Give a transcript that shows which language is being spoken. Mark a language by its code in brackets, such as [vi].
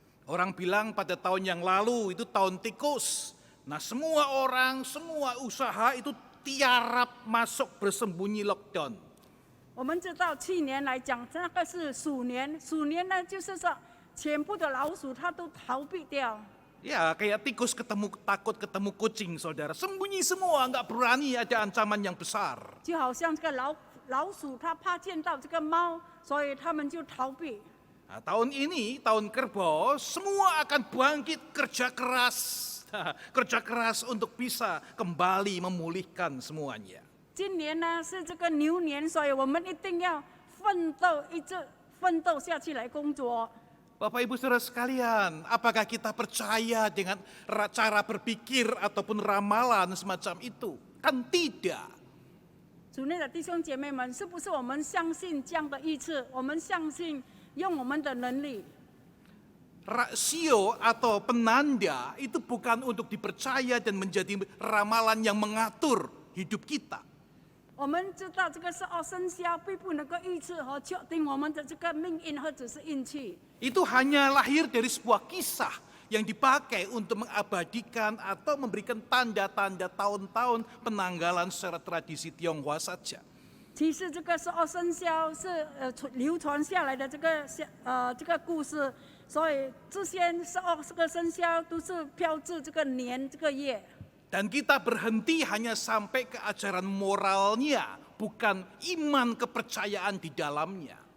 [id] Orang bilang pada tahun yang lalu itu tahun tikus. Nah, semua orang, semua usaha itu tiarap masuk bersembunyi lockdown. [zh] 我们知道去年来讲，那个是鼠年，鼠年呢就是说全部的老鼠它都逃避掉。 [id] Ya, kayak tikus takut ketemu kucing, saudara. Sembunyi semua, nggak berani ada ancaman yang besar. [zh] 就好像这个老鼠它怕见到这个猫，所以它们就逃避。 [id] Nah, tahun ini, tahun kerbau, semua akan bangkit kerja keras untuk bisa kembali memulihkan semuanya. [zh] 今年呢是这个牛年，所以我们一定要奋斗，一直奋斗下去来工作。 [id] Bapak Ibu Saudara sekalian, apakah kita percaya dengan cara berpikir ataupun ramalan semacam itu? Kan tidak. [zh] 主内的弟兄姐妹们，是不是我们相信这样的预测？我们相信用我们的能力。 [id] Rasio atau penanda itu bukan untuk dipercaya dan menjadi ramalan yang mengatur hidup kita. [zh] 我们知道这个12生肖并不能够预测和确定我们的这个命运或者是运气。 [id] Itu hanya lahir dari sebuah kisah yang dipakai untuk mengabadikan atau memberikan tanda-tanda tahun-tahun penanggalan secara tradisi Tionghoa saja. [zh] 其实这个12生肖是流传下来的这个故事，所以这些12个生肖都是标志这个年这个月。 [id] Dan kita berhenti hanya sampai ke ajaran moralnya, bukan iman kepercayaan di dalamnya.